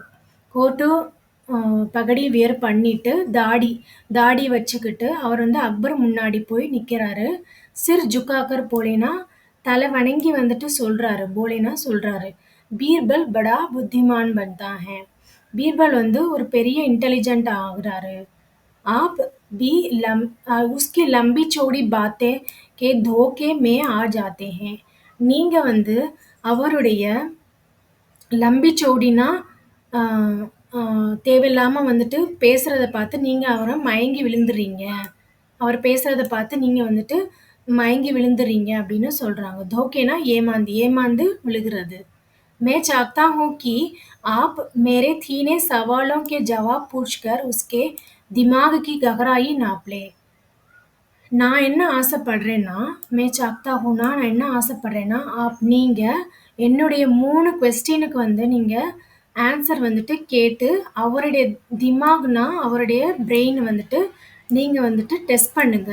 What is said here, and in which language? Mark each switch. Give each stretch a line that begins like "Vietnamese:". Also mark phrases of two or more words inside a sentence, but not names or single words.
Tamil: கோட்டும் பகடி வியர் பண்ணிட்டு, தாடி வச்சுக்கிட்டு, அவர் வந்து அக்பர் முன்னாடி போய் நிக்கிறாரு.
Hindi: सिर झुकाकर बोलेना,
Tamil: தலை வணங்கி வந்துட்டு சொல்றாரு. போலேனா சொல்றாரு.
Hindi: बीरबल बड़ा बुद्धिमान बंदा है.
Tamil: பீர்பல் வந்து ஒரு பெரிய இன்டெலிஜென்ட் ஆகுறாரு.
Hindi: आप भी उसकी लंबी चौड़ी बातें के धोखे में आ जाते हैं.
Tamil: நீங்க வந்து அவருடைய
Hindi: लंबी चौड़ीना
Tamil: ஆ, ஆ, தேவையில்லாம வந்துட்டு பேசுறத பார்த்து நீங்க அவரை மயங்கி விழுந்துறீங்க. அவர் பேசுறத பார்த்து நீங்க வந்துட்டு மயங்கி விழுந்துறீங்க அப்படின்னு சொல்றாங்க. धोखेனா ஏமாந்து ஏமாந்து விழுகிறது.
Hindi: मैं चाहता हूँ कि आप मेरे तीनों सवालों के जवाब पूछकर उसके दिमाग की गहराई नाप लें.
Tamil: நான் என்ன ஆசைப்படுறேன்னா,
Hindi: मैं चाहता हूँना
Tamil: நான் என்ன ஆசைப்படுறேன்னா, நீங்க என்னுடைய 3 கொஸ்டினுக்கு வந்து நீங்க ஆன்சர் வந்துட்டு கேட்டு, அவருடைய திமாக்னா அவருடைய பிரெயின் வந்துட்டு நீங்க வந்துட்டு டெஸ்ட் பண்ணுங்க.